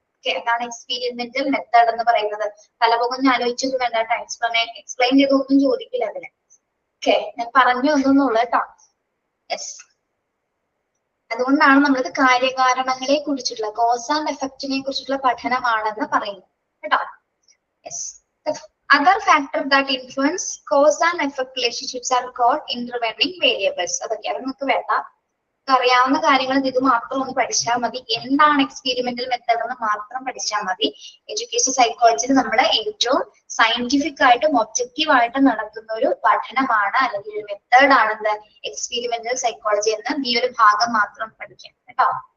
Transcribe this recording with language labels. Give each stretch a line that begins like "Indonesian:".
Malayalam: Okay, അതാണ് experimental method എന്ന് പറയുന്നത്. തലപൊങ്ങ് ആലോചിച്ചത് വേണ്ട കേട്ടോ, എക്സ്പ്ലെയിൻ ചെയ്തൊന്നും ചോദിക്കില്ല അതിന്. ഓക്കെ, ഞാൻ പറഞ്ഞു ഒന്നുള്ളൂ കേട്ടോ. യെസ്, അതുകൊണ്ടാണ് നമ്മളിത് കാര്യകാരണങ്ങളെ കുറിച്ചിട്ടുള്ള കോസ് ആൻഡ് എഫക്റ്റിനെ കുറിച്ചിട്ടുള്ള പഠനമാണെന്ന് പറയുന്നത് കേട്ടോ.
English: Yes, other factors that influence cause and effect relationships are called intervening variables.
Malayalam: അതൊക്കെയാണ് നമുക്ക് വേണ്ട, അറിയാവുന്ന കാര്യങ്ങൾ ഇത് മാത്രം ഒന്ന് പഠിച്ചാൽ മതി. എന്താണ് എക്സ്പെരിമെന്റൽ മെത്തേഡ് എന്ന് മാത്രം പഠിച്ചാൽ മതി. എഡ്യൂക്കേഷൻ സൈക്കോളജിയിൽ നമ്മൾ ഏറ്റവും സയന്റിഫിക് ആയിട്ടും ഒബ്ജക്റ്റീവ് ആയിട്ടും നടത്തുന്ന ഒരു പഠനമാണ് അല്ലെങ്കിൽ ഒരു മെത്തേഡ് ആണെന്ന് എക്സ്പെരിമെന്റൽ സൈക്കോളജി എന്ന് ഈ ഒരു ഭാഗം മാത്രം പഠിക്കാം കേട്ടോ.